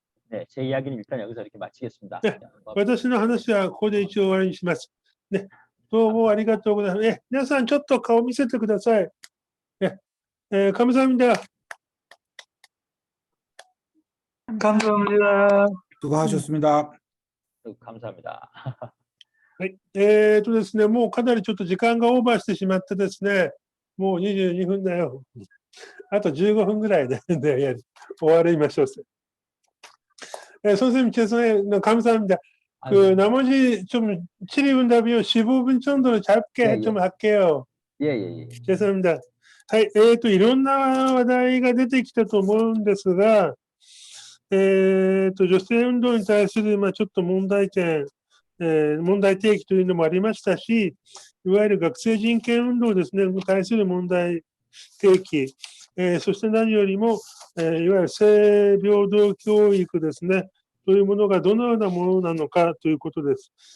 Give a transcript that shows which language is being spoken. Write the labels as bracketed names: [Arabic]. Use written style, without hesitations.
[Korean] 네, 제 이야기는 일단 여기서 이렇게 마치겠습니다. [Japanese] 私の話はここで一応終わりにします。ね、どうもありがとうございます。皆さんちょっと顔見せてください。 [Korean] 감사합니다. 감사합니다. 수고하셨습니다. 감사합니다. [Japanese] はい。ですね、もうかなりちょっと時間がオーバーしてしまってですね、もう22分だよ。あと15分ぐらいで終わりましょう。 [Korean] 선생님 죄송해요. 감사합니다. 그 나머지 좀 질의응답이요 15분 정도로 짧게 좀 할게요. 예. 죄송합니다. [Japanese] はい、いろんな話題が出てきたと思うんですが、女性運動に対する、ちょっと問題点、問題提起というのもありましたし、いわゆる学生人権運動ですね、に対する問題提起、そして何よりも、いわゆる性平等教育ですね、というものがどのようなものなのかということです。